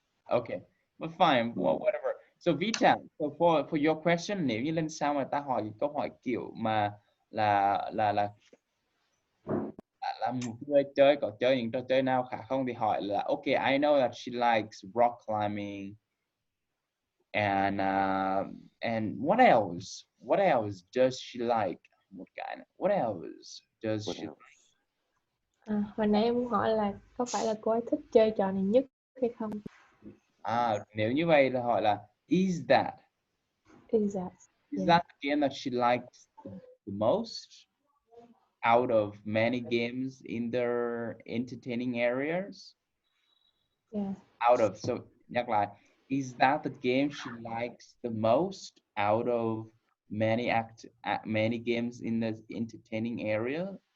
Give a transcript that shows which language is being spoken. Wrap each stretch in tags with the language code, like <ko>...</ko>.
<en>Okay, but fine, well, whatever. So Vita, so for your question,</en> <vi>nếu như lần sau mà ta hỏi câu hỏi kiểu mà là một người chơi có chơi những trò chơi nào khác không thì hỏi là</vi> <en>okay, I know that she likes rock climbing and what else? What else does she like?</en> <vi>Một cái này.</vi> <en>What else does she like?</en> <vi>Hồi nãy em muốn hỏi là có phải là cô ấy thích chơi trò này nhất hay không? Nếu như vậy là hỏi là</vi> <en>is that the game that she likes the most out of many games in their entertaining areas? Yeah. Out of, so</en> <vi>nhắc lại,</vi> <en>is that the game she likes the most out of many games in the entertaining area?</en>